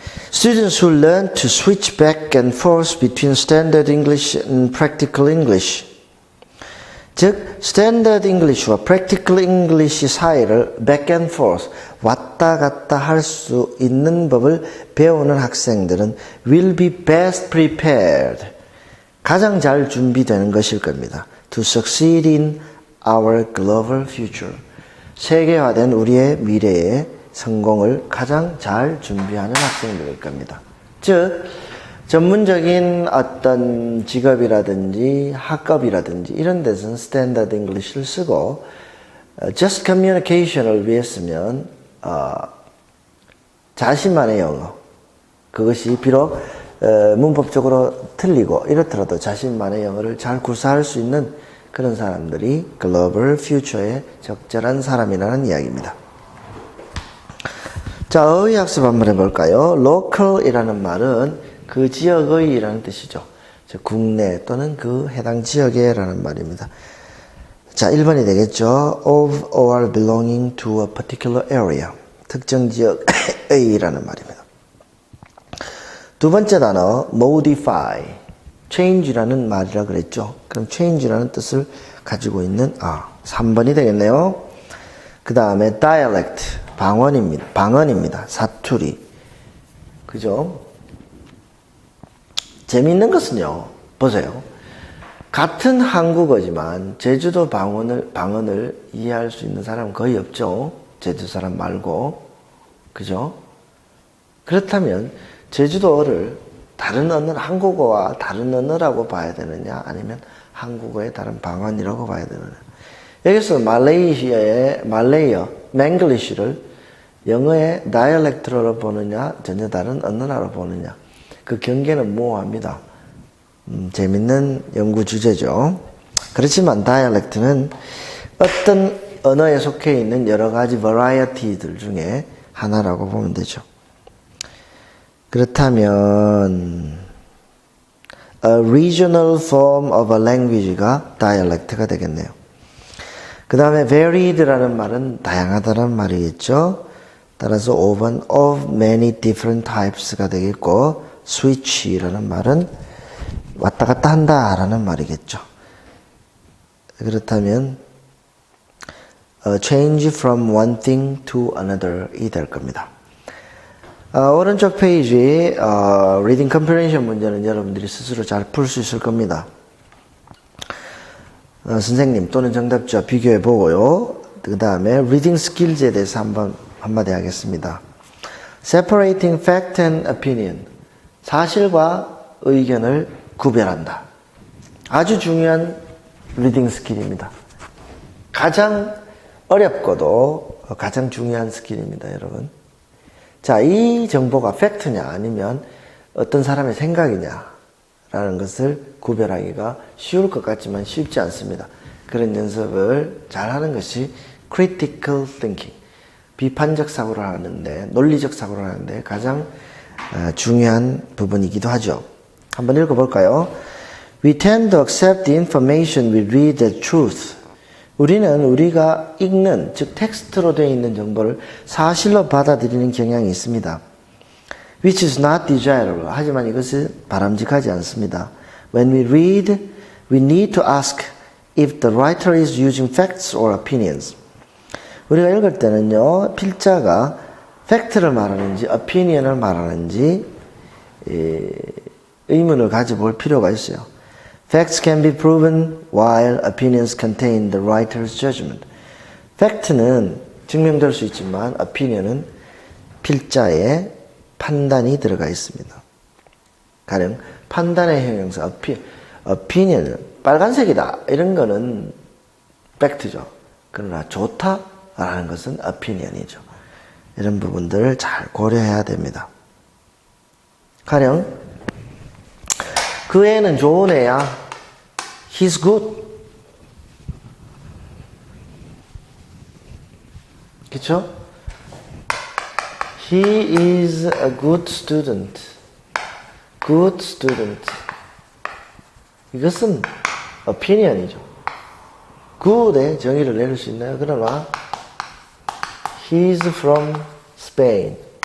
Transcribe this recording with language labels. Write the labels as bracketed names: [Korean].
[English] Students who learn to switch back and forth between standard English and practical English, [Korean] 즉 스탠다드 잉글리시와 practical English 사이를 back and forth, 왔다 갔다 할 수 있는 법을 배우는 학생들은 [English] will be best prepared, [Korean] 가장 잘 준비되는 것일 겁니다. [English] To succeed in our global future, [Korean] 세계화된 우리의 미래의 성공을 가장 잘 준비하는 학생들일 겁니다. 즉 전문적인 어떤 직업이라든지 학업이라든지 이런 데서는 스탠다드 잉글리시를 쓰고 just communication을 위해서면 자신만의 영어, 그것이 비록 문법적으로 틀리고 이렇더라도 자신만의 영어를 잘 구사할 수 있는 그런 사람들이 글로벌 퓨처에 적절한 사람이라는 이야기입니다. 자, 어휘 학습 한번 해볼까요? local이라는 말은 그 지역의 이라는 뜻이죠. 즉 국내 또는 그 해당 지역에라는 말입니다. 자, 1번이 되겠죠. [English] of or belonging to a particular area, [Korean] 특정 지역의 라는 말입니다. 두 번째 단어 modify, change라는 말이라 그랬죠. 그럼 change라는 뜻을 가지고 있는 3번이 되겠네요. 그 다음에 dialect, 방언입니다. 사투리. 그죠? 재미있는 것은요, 보세요. 같은 한국어지만 제주도 방언을 이해할 수 있는 사람은 거의 없죠. 제주 사람 말고. 그죠? 그렇다면 제주도어를 다른 언어, 한국어와 다른 언어라고 봐야 되느냐, 아니면 한국어의 다른 방언이라고 봐야 되느냐. 여기서 말레이어, 맹글리시를 영어의 다이얼렉트로 보느냐, 전혀 다른 언어로 보느냐. 그 경계는 모호합니다. 재밌는 연구 주제죠. 그렇지만 다이얼렉트는 어떤 언어에 속해 있는 여러 가지 버라이어티들 중에 하나라고 보면 되죠. 그렇다면 [English] a regional form of a language [Korean] 가 dialect가 되겠네요. 그 다음에 varied라는 말은 다양하다는 말이겠죠. 따라서 5번 [English] of many different types [Korean] 가 되겠고, switch라는 말은 왔다 갔다 한다라는 말이겠죠. 그렇다면 [English] change from one thing to another이 될 겁니다. [Korean] 오른쪽 페이지 reading comprehension 문제는 여러분들이 스스로 잘 풀 수 있을 겁니다. 선생님 또는 정답자 비교해 보고요. 그 다음에 reading skills에 대해서 한마디 하겠습니다. [English] separating fact and opinion, [Korean] 사실과 의견을 구별한다. 아주 중요한 리딩 스킬입니다. 가장 어렵고도 가장 중요한 스킬입니다, 여러분. 자, 이 정보가 팩트냐 아니면 어떤 사람의 생각이냐라는 것을 구별하기가 쉬울 것 같지만 쉽지 않습니다. 그런 연습을 잘 하는 것이 critical thinking, 비판적 사고를 하는데, 논리적 사고를 하는데 가장 중요한 부분이기도 하죠. 한번 읽어볼까요? [English] We tend to accept the information we read as truth. [Korean] 우리는 우리가 읽는, 즉 텍스트로 되어 있는 정보를 사실로 받아들이는 경향이 있습니다. [English] Which is not desirable. [Korean] 하지만 이것은 바람직하지 않습니다. [English] When we read, we need to ask if the writer is using facts or opinions. [Korean] 우리가 읽을 때는요, 필자가 팩트를 말하는지 opinion을 말하는지 의문을 가져볼 필요가 있어요. [English] Facts can be proven while opinions contain the writer's judgment. [Korean] 팩트는 증명될 수 있지만 opinion은 필자의 판단이 들어가 있습니다. 가령 판단의 형용사 opinion은 빨간색이다 이런 거는 팩트죠. 그러나 좋다라는 것은 opinion이죠. 이런 부분들을 잘 고려해야 됩니다. 가령 그 애는 좋은 애야. [English] He's good. 그쵸? He is a good student. Good student. [Korean] 이것은 opinion이죠. good의 정의를 내릴 수 있나요? 그러나 [English] he is from Spain.